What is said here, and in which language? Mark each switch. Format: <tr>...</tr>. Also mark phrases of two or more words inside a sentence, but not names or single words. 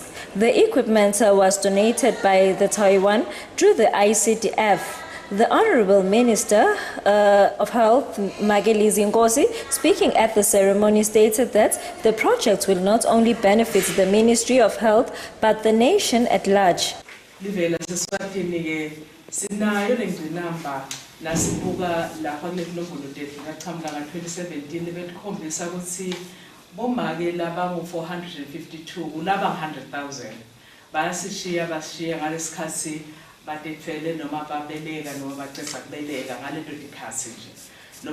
<en>The equipment was donated by the Taiwan through the ICDF. The Honorable Minister of Health, Mageli Zingosi, speaking at the ceremony, stated that the project will not only benefit the Ministry of Health, but the nation at large.</en> <ss>bomake labangu 452 kulaba 100,000 bayasishiya bashiya ngalesikhathi badefele noma babeleka noma bacela kubeleka ngaleto dikhathi nje lo</ss>